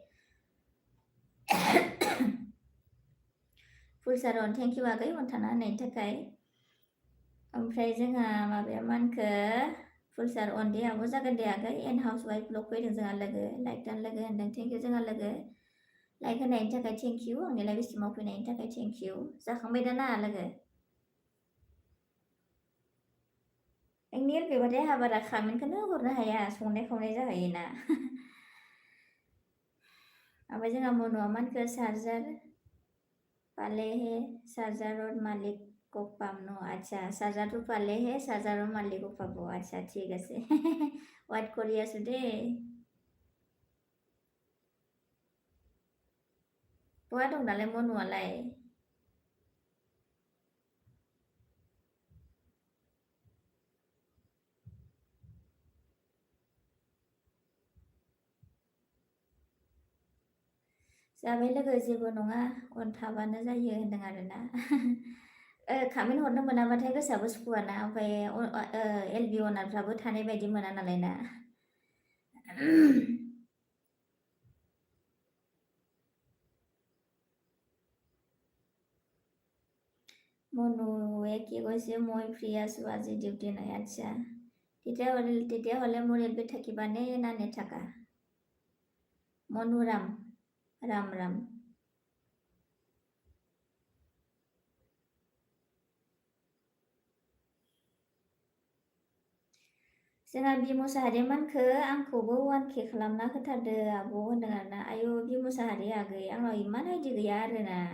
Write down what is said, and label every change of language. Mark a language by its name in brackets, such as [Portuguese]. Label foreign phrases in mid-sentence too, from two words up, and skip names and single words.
[Bodo] फुलसार [English] thank you [Bodo] आगै अनथाना होनायनि थाखाय ओमफ्राय जोंहा माबाया मानखो फुलसार अन दे आब' जागोन दे आगै एन हाउस वाइफ ब्लग फैदों जोंहा लोगो लाइक दान लोगो होनदों [English] thank you [Bodo] जोंहा लोगो लाइक होनायनि थाखाय [English] thank you [Bodo] आंनि लाइभ स्ट्रिमाव फैनायनि थाखाय [English] thank you [Bodo] जाखांबाय दाना लोगो नोंनि एरगैबाथाय आंहा बारा खामेन्टखौनो हरनो हाया संनाय खावनाय जाहैयोना ओमफ्राय जोंहा मनुआ मानखो [Hindi] चार्जार पाले है चार्जार और मालिक को पामनो अच्छा चार्जार तो पाले है चार्जार और मालिक को पाबो अच्छा [Assamese] ঠিক আছে ৱেইট কৰি আছো দেই [Bodo] बहा दं दालाय मनुआलाय जाबाय लोगो जेबो नङा अन थाबानो जायो होनदों आरोना खामेन्ट हरनो मोनाबाथाय गोसोआबो सुखुवाना ओमफ्राय एलबि अनारफ्राबो थानाय बायदि मोना नालाय ना [Assamese] মনুৱে কি কৈছে মই ফ্ৰী আছো আজি ডিউটি নাই আচ্ছা তেতিয়াহ'লে মোৰ এলবি থাকিবানে না নেথাকা মনুৰাম राम [Bodo] जोंहा बि मुसाहारि मानखो आंखौबो 1K खालामना होथारदो आब' होनदों आरोना आयु बि मुसाहारि आगै आंनाव इमान आइडि गैया आरोना